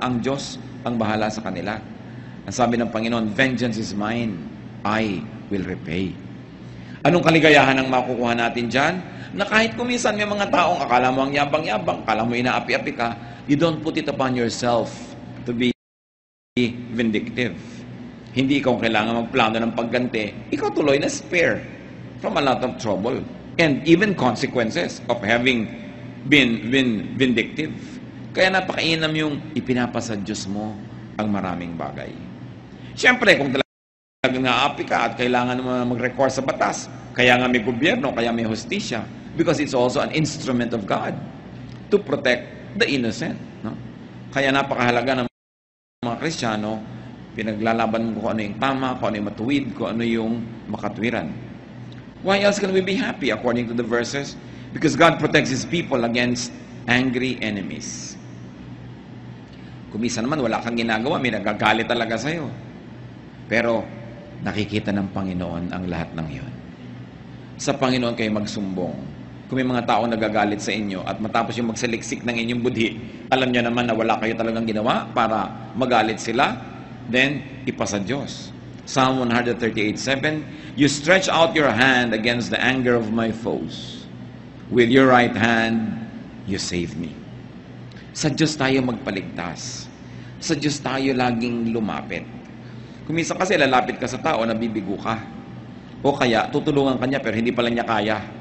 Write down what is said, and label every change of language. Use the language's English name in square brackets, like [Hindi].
[Filipino] Ang Diyos ang bahala sa kanila. Ang sabi ng Panginoon, [English] vengeance is mine, I will repay. [Filipino] Anong kaligayahan ang makukuha natin dyan? Na kahit kuminsan may mga taong akala mo ang yabang-yabang, akala mo inaapi-api ka, [English] you don't put it upon yourself to be vindictive. [Filipino] Hindi ikaw kailangan magplano ng pagganti. Ikaw tuloy na [English] spare from a lot of trouble and even consequences of having been vindictive. [Filipino] Kaya napakainam yung ipinapasa Diyos mo ang maraming bagay. Siyempre, kung talagang naapi ka at kailangan mo mag-recourse sa batas, kaya nga may gobyerno, kaya may hustisya, [English] because it's also an instrument of God to protect the innocent. [Filipino] No? Kaya napakahalaga ng mga Kristiyano, pinaglalaban mo kung ano yung tama, kung ano yung matuwid, kung ano yung makatwiran. [English] Why else can we be happy according to the verses? Because God protects His people against angry enemies. [Filipino] Kung minsan naman wala kang ginagawa, may nagagalit talaga sa'yo. Pero nakikita ng Panginoon ang lahat ng iyon. Sa Panginoon kayo magsumbong. Kung may mga taong nagagalit sa inyo at matapos yung magsaliksik ng inyong budhi, alam niyo naman na wala kayo talagang ginawa para magalit sila, then ipasa Diyos. [English] Psalm 138:7, you stretch out your hand against the anger of my foes. With your right hand, you save me. [Filipino] Sa Diyos tayo magpaligtas. Sa Diyos tayo laging lumapit. Kung minsan kasi lalapit ka sa tao, nabibigo ka. O kaya, tutulungan ka niya pero hindi pala niya kaya.